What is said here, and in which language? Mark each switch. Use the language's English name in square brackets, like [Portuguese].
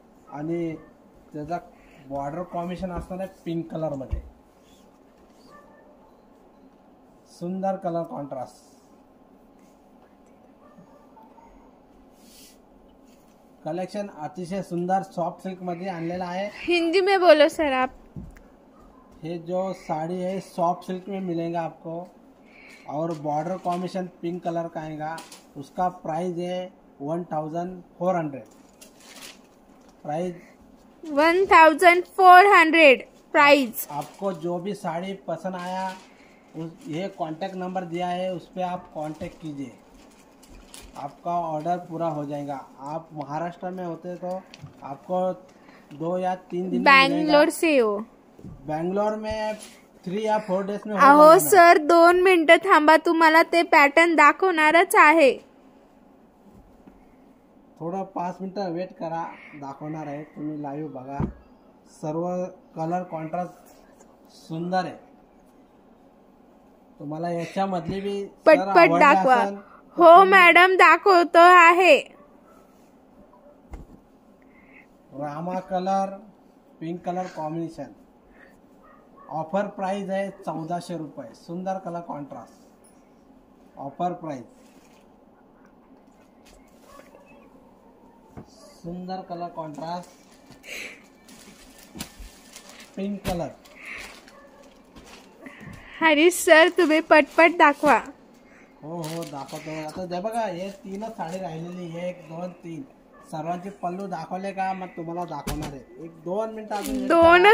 [Marathi] आणि त्याचा border combination असणार आहे पिंक कलर मध्ये. सुंदर कलर कॉन्ट्रास्ट. कलेक्शन अतिशय सुंदर सॉफ्ट सिल्क मध्ये आणलेला आहे. [Hindi] हिंदी में बोलो सर आप. ये जो साड़ी है सॉफ्ट सिल्क में मिलेगा आपको और बॉर्डर कॉम्बिनेशन पिंक कलर का आएगा. उसका प्राइस है 1400. Price 1400 price. आपको जो भी साड़ी पसंद आया ये कांटेक्ट नंबर दिया है, उस पर आप कांटेक्ट कीजिए, आपका ऑर्डर पूरा हो जाएगा. आप महाराष्ट्र में होते तो आपको 2 या 3 दिन में बैंगलोर से हो. बैंगलोर में 3 या 4 डेज में हो अहो जाएगा. [Marathi] सर 2 मिनिटं थांबा, तुम्हाला ते पॅटर्न दाखवणारच आहे. थोडं 5 मिनिटं वेट करा, दाखवणार आहे. तुम्ही लाईव्ह बघा. सर्व कलर कॉन्ट्रास्ट सुंदर आहे. तुम्हाला याच्यामधली बी पटपट दाखवा. हो मॅडम दाखवतो आहे. Rama colour pink colour combination. Offer price है 1400 रुपये. सुंदर कलर कॉन्ट्रास्ट. Offer price. सुंदर colour contrast pink colour. Harish sir तुम्ही पटपट दाखवा. हो दाखवतो. आता ते बघा हे 3च साडी राहिलेली. 1 2 3 सर्वांचे पल्लू दाखवले का मग तुम्हाला दाखवणार आहे. 1-2 मिनिटं अजून wait करा.